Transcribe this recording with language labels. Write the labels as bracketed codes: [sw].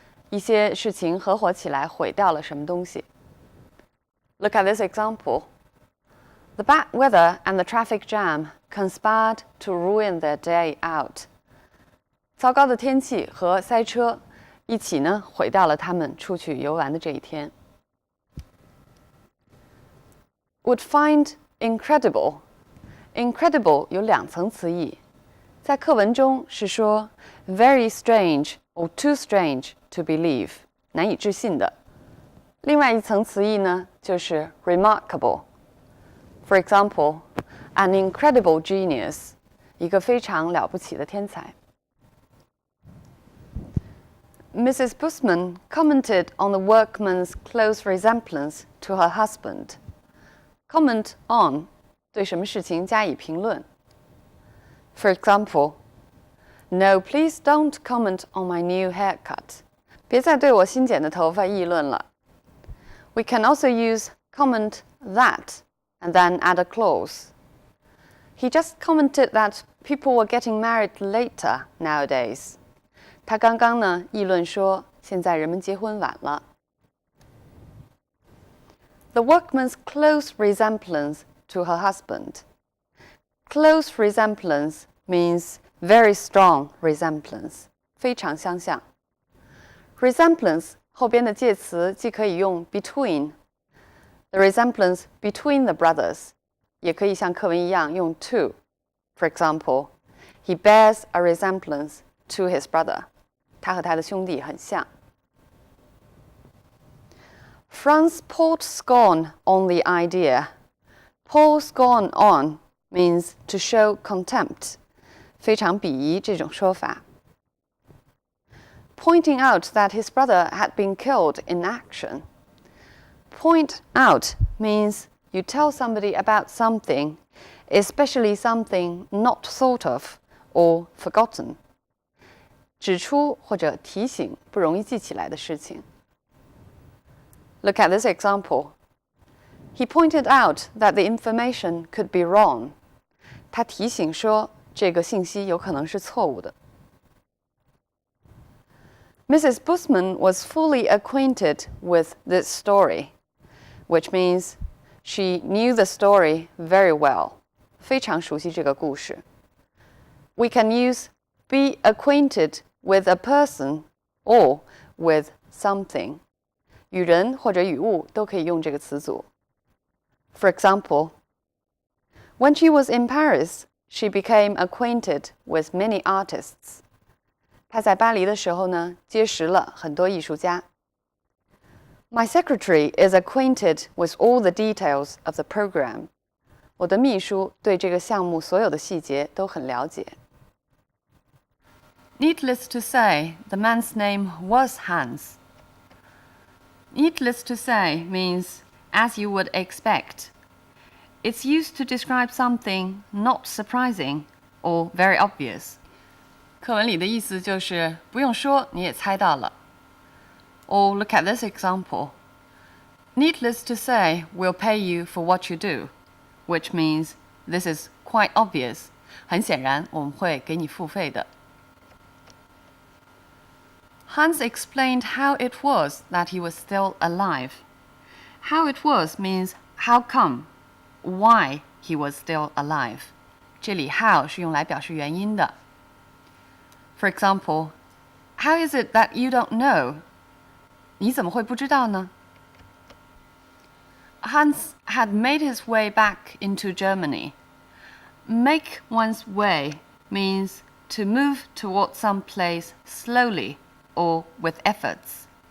[zh] 一些事情合伙起来毁掉了什么东西。 [en] Look at this example. The bad weather and the traffic jam conspired to ruin their day out. [zh] 糟糕的天气和塞车一起呢，毁掉了他们出去游玩的这一天。 [en] Would find incredible. [zh] Incredible 有两层词义，在课文中是说 [en] very strange or too strange to believe， [zh] 难以置信的。另外一层词义呢，就是 remarkable. [en] For example, an incredible genius， [zh] 一个非常了不起的天才。 [en] Mrs. Busman commented on the workman's close resemblance to her husband. [zh] Comment on 对什么事情加以评论。 [en] For example, No, please don't comment on my new haircut. [zh] 别再对我新剪的头发议论了。 [en] We can also use comment that and then add a clause. He just commented that people were getting married later nowadays. [zh] 他刚刚呢议论说，现在人们结婚晚了。 [en] The workman's close resemblance to her husband. Close resemblance means very strong resemblance, [zh] 非常相像。 Resemblance 后边的介词既可以用 between, [en] the resemblance between the brothers, [zh] 也可以像课文一样用 to. [en] For example, he bears a resemblance to his brother. [zh] 他和他的兄弟很像。 [en] Franz poured scorn on the idea. Pour scorn on means to show contempt. [zh] 非常鄙夷这种说法。 [en] Pointing out that his brother had been killed in action. Point out means you tell somebody about something, especially something not thought of or forgotten. [zh] 指出或者提醒不容易记起来的事情。 [en] Look at this example. He pointed out that the information could be wrong. [zh] 他提醒说，这个信息有可能是错误的。 [en] Mrs. Busman was fully acquainted with this story, which means she knew the story very well. [zh] 非常熟悉这个故事。 [en] We can use be acquainted with a person or with something. [zh] 与人或者与物都可以用这个词组。 [en] For example, when she was in Paris, she became acquainted with many artists. [zh] 她在巴黎的时候呢，结识了很多艺术家。 [en] My secretary is acquainted with all the details of the program. [zh] 我的秘书对这个项目所有的细节都很了解。 [en] Needless to say, the man's name was Hans. Needless to say means as you would expect. It's used to describe something not surprising or very obvious. [zh] 课文里的意思就是不用说你也猜到了。 [en] Or look at this example. Needless to say, we'll pay you for what you do, which means this is quite obvious. [zh] 很显然，我们会给你付费的。 [en] Hans explained how it was that he was still alive. How it was means how come, why he was still alive. [zh] 这里 how 是用来表示原因的。 [en] For example, how is it that you don't know? [zh] 你怎么会不知道呢？ [en] Hans had made his way back into Germany. Make one's way means to move towards some place slowly or with efforts.